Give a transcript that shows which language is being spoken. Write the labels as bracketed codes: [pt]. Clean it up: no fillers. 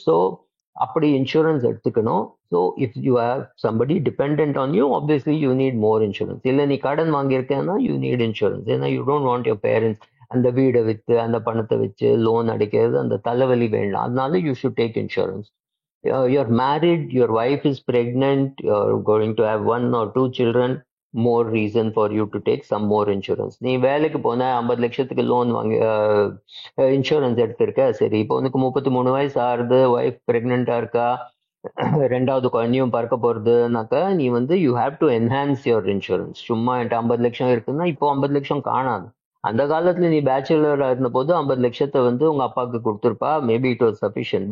[ta] So அப்படி insurance எடுத்துக்கணும். [en] So if you have somebody depend on you, obviously you need more insurance. [ta] இல்லை நீ கடன் வாங்கியிருக்கேன்னா [en] You need insurance. [ta] ஏன்னா [en] you don't want your parents [ta] அந்த வீடை விற்று அந்த பணத்தை வச்சு லோன் அடிக்கிறது, அந்த தலைவலி வேண்டாம். [en] அதனால you should take insurance. You're married, your wife is pregnant, you're going to have 1 or 2 children, more reason for you to take some more insurance. [ta] நீ வேலைக்கு போன 50 லட்சத்துக்கு லோன் வாங்கி இன்சூரன்ஸ் எடுத்திருக்க, சரி இப்போ உனக்கு 33 வயசு ஆறுது, ஒய்ஃப் பிரெக்னெண்டா இருக்கா, ரெண்டாவது குழந்தையும் பார்க்க போறதுனாக்கா நீ வந்து [en] You have to enhance your insurance. [ta] சும்மா என்கிட்ட 50 லட்சம் இருக்குன்னா இப்போ 50 லட்சம் காணாது. அந்த காலத்துல நீ பேச்சுலரா இருந்த போது 50 லட்சத்தை வந்து உங்க அப்பாவுக்கு கொடுத்துருப்பா, [en] Maybe it was sufficient.